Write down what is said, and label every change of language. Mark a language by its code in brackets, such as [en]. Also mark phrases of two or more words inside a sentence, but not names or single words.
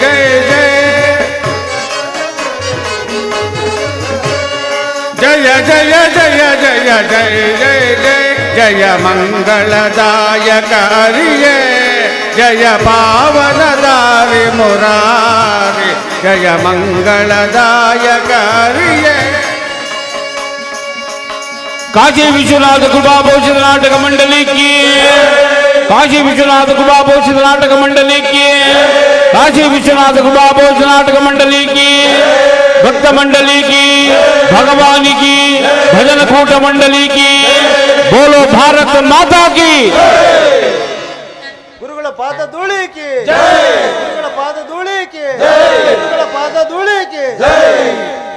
[kn] ಜಯ ಜಯ ಜಯ ಜಯ ಜಯ ಜಯ ಜಯ ಜಯ ಜಯ ಮಂಗಳದಾಯಕ ಹರಿಯೇ ಜಯ ಪಾವನದಾರಿ ಮುರಾರಿ ಜಯ ಮಂಗಳದಾಯಕ ಹರಿಯೇ [hi] काशी विश्वनाथ कृपा पोषित नाटक मंडली की काशी विश्वनाथ कृपा पोषित नाटक मंडली की काशी विश्वनाथ कृपा पोषित नाटक मंडली की भक्त मंडली की भगवानी की भजन कूट मंडली की बोलो भारत माता की [kn] ಗುರುಗಳ ಪಾದ ಧೂಳಿಕೆ ಗುರುಗಳ ಪಾದ ಧೂಳಿಕೆ ಗುರುಗಳ ಪಾದ ಧೂಳಿಕೆ